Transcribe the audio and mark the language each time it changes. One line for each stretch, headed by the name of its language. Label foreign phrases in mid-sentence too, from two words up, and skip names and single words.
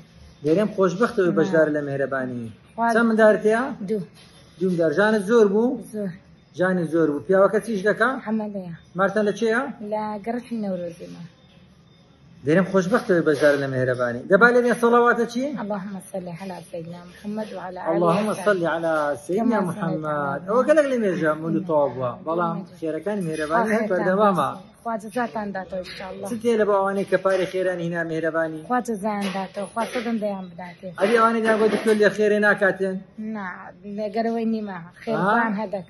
Central Kurdish: دەرێم خۆشبەختەوەی بەشدار لە مێهرەبانی چەند منداڵت هەیە؟ 2 منداڵ ژانت زۆر بوو؟ زۆر جانی زۆر بوو پیاوەکە چیش دەکا؟ عملەیە مارتان لە چێیە؟ لە گەڕەکی نەورۆزیمە دەرێم خۆشبەختەوەی بەشدار لە مێهرەبانی دەبا لێرێ سەڵاواتە چی؟
Arabic: اللهم صل على سيدنا محمد وعلى آله اللهم صل على سيدنا محمد
Central Kurdish: ئەوە گەلێک لە مێژە مولود تەواو بووە بەڵام خێرەکانی مێهرەبانی هەر بەردەوامە خوا جەزاتان داتەوە ئینشاءالله چ تێ لە بۆ ئەوانەی کە پارەی خێرانی هینا مێهرەبانی خوا جەزایان داتەوە خوا سەدەم دەیان بداتێ ئەدی ئەوانەی دابۆ دکتۆر لێ خێرێ ناکاتێن نا لەگەرەوەی نیمە خێربان هەدەکەن